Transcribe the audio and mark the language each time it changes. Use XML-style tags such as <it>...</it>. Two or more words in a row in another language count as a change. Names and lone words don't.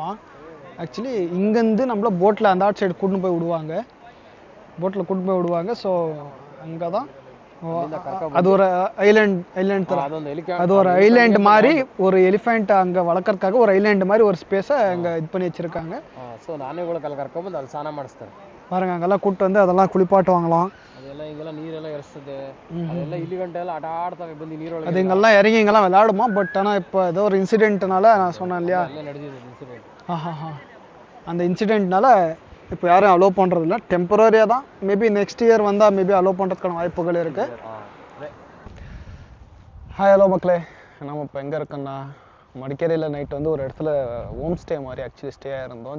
<ta>ஆக்சுவலி இங்கேருந்து நம்மள போட்டில் அந்த சைடு கூட்டின்னு போய் விடுவாங்க, போட்டில் கூட்டின்னு போய் விடுவாங்க. ஸோ அங்கே தான் அது ஒரு ஐலாண்ட் அது ஒரு ஐலாண்ட் மாதிரி ஒரு எலிஃபெண்ட் அங்கே வளர்க்கறதுக்காக ஒரு ஐலாண்ட் மாதிரி ஒரு ஸ்பேஸை அங்கே இது பண்ணி வச்சுருக்காங்க.</ta> <kn>ஸோ ಆನೆಗಳ ಕರ್ಕೊಂಡ್ಬಂದು ಅಲ್ಲಿ ಸ್ನಾನ ಮಾಡಿಸ್ತಾರೆ</kn> <ta>பாருங்க. அங்கெல்லாம் கூப்பிட்டு வந்து அதெல்லாம் குளிப்பாட்டு வாங்கலாம்.</ta> <kn>ಅದೆಲ್ಲ ಹಿಂಗೆಲ್ಲ ನೀರೆಲ್ಲ ಎರಿಸ್ತದೆ, ಅದೆಲ್ಲ ಇಲ್ಲಿ ಗಂಟೆ ಎಲ್ಲ ಆಟ ಆಡ್ತವೆ ಬಂದು ನೀರೊಳಗೆ.</kn> <ta>அது இங்கெல்லாம் இறங்கி இங்கெல்லாம் விளையாடுமா. பட் ஆனால் இப்போ ஏதோ ஒரு இன்சிடென்ட்னால நான் சொன்னேன் இல்லையா,</ta> <kn>ನಡೆದಿದೆ ಇನ್ಸಿಡೆಂಟ್.</kn> <ta>அந்த இன்சிடென்ட்னால இப்போ யாரும் அலோவ் பண்ணுறதில்ல, டெம்பரரியாக தான்.</ta> <en>maybe next year</en> <ta>வந்தால்</ta> <en>maybe allow</en> <ta>பண்ணுறதுக்கான வாய்ப்புகள் இருக்குது.</ta> <en>hi, hello</en> <ta>மக்களே. நம்ம இப்போ எங்கே இருக்கோன்னா மடிக்கேரியில் நைட் வந்து ஒரு இடத்துல</ta> <en>home stay</en> <ta>மாதிரி</ta> <en>actually stay</en> <ta>ஆகிருந்தோம்.</ta>